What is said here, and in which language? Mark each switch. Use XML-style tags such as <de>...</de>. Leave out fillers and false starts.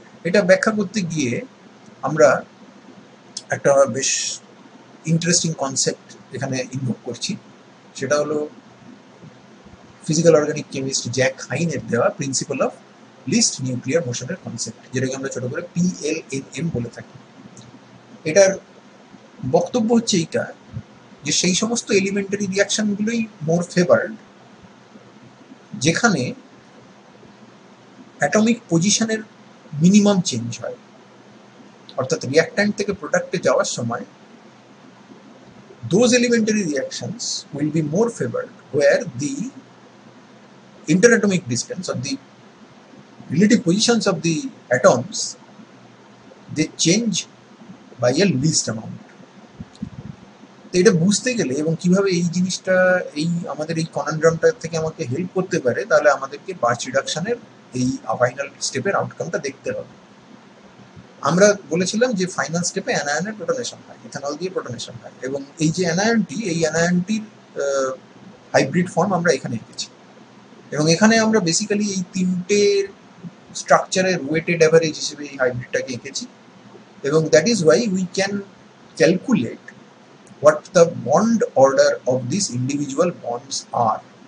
<bn>এটা ব্যাখ্যা করতে গিয়ে আমরা একটা বেশ ইন্টারেস্টিং কনসেপ্ট এখানে ইনভোক করছি। সেটা হলো ফিজিক্যাল অর্গানিক কেমিস্ট জ্যাক হাইনের দেওয়া principal of list nuclear মোশনের concept, যেটাকে আমরা ছোট করে PLNM বলে থাকি। এটার বক্তব্য হচ্ছে এইটা যে সেই সমস্ত এলিমেন্টারি রিয়াকশনগুলোই মোর ফেভার্ড যেখানে অ্যাটমিক পজিশনের মিনিমাম চেঞ্জ হয়, অর্থাৎ রিয়াক্ট্যান্ট থেকে প্রোডাক্টে যাওয়ার সময়</bn> <en>those elementary reactions will be more favored where the interatomic distance or the relative positions of the atoms they change by a least amount.</en> <bn>তো এটা বুঝতে গেলে এবং কিভাবে এই জিনিসটা এই আমাদের এই কনন্ড্রামটা থেকে আমাকে হেল্প করতে পারে, তাহলে আমাদেরকে বার্চ রিডাকশনের এই ফাইনাল স্টেপের আউটকামটা দেখতে হবে। আমরা বলেছিলাম যে ফাইনাল স্টেপে অ্যানায়নের প্রোটনেশন হয়, ইথানল দিয়ে প্রোটনেশন হয়, এবং এই যে অ্যানায়নটি, এই অ্যানায়নটির হাইব্রিড ফর্ম আমরা এখানে এঁকেছি, এবং এখানে আমরা বেসিক্যালি এই তিনটে স্ট্রাকচারের ওয়েটেড অ্যাভারেজ হিসেবে এই হাইব্রিডটাকে এঁকেছি, এবং</bn> <en>That is why we can calculate what the bond order of these individual bonds are.</en>